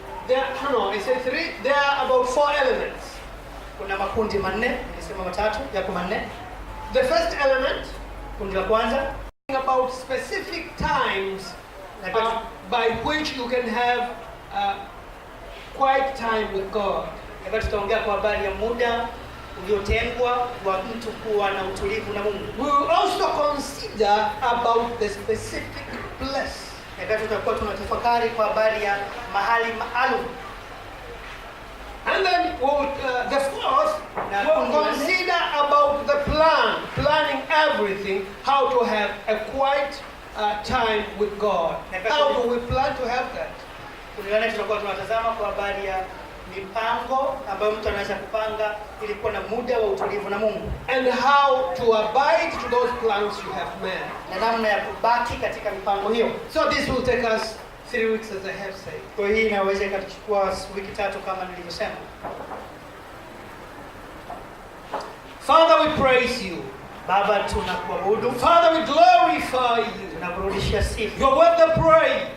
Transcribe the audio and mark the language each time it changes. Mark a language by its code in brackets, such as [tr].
[en] I said 3. There are about 4 elements. [sw] Kuna makundi manne, nilisema matatu, yako manne. [en] The first element, [sw] Kundi la kwanza, [en] about specific times by which you can have quiet time with God. [sw] wakati tutaongea kwa habari ya muda uliotengwa wa mtu kuwa na utulivu na Mungu. [en] We will also consider about the specific place. [sw] Wakati tutakuwa tunatafakari kwa habari ya mahali maalum. [en] And then the fourth, we'll consider about the planning everything, how to have a quiet time with God. How do we plan to have that? [sw] Kuliona tutakuwa tunatazama kwa habari ya mipango ambayo mtu anaweza kupanga ili kuwa na muda wa utulivu na Mungu. [en] And how to abide to those plans you have made. [sw] Na namna ya kubaki katika mipango hiyo. [en] So this will take us 3 weeks, as I have said. [sw] Kwa hii inaweza ikachukua wiki 3 kama nilivyosema. [en] Father, we praise you. [sw] Baba, tunakuabudu. [en] Father, we glorify you. [sw] Tunakurudishia sifa. [en] You are worth the praise.